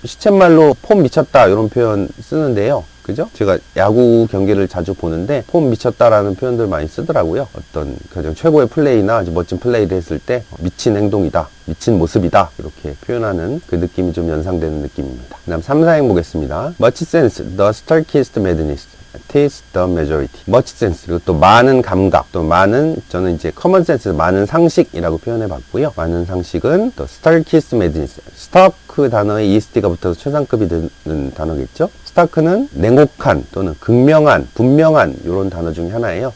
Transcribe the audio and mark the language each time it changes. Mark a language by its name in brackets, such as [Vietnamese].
[Korean] 시쳇말로 폼 미쳤다 이런 표현 쓰는데요. 그죠? 제가 야구 경기를 자주 보는데 폼 미쳤다라는 표현들 많이 쓰더라고요. 어떤 가장 최고의 플레이나 아주 멋진 플레이를 했을 때 미친 행동이다, 미친 모습이다 이렇게 표현하는 그 느낌이 좀 연상되는 느낌입니다. 그 다음 3, 4행 보겠습니다. [English] Much sense, the starkest madness is the majority. much sense, [Korean] 그리고 또 많은 감각, 또 많은, 저는 이제 [English] common sense, [Korean] 많은 상식이라고 표현해 봤고요. 많은 상식은 또 [English] starkest madness, [Korean] stark 단어에 est가 붙어서 최상급이 되는 단어겠죠. 스타크는 냉혹한 또는 극명한, 분명한 이런 단어 중에 하나예요.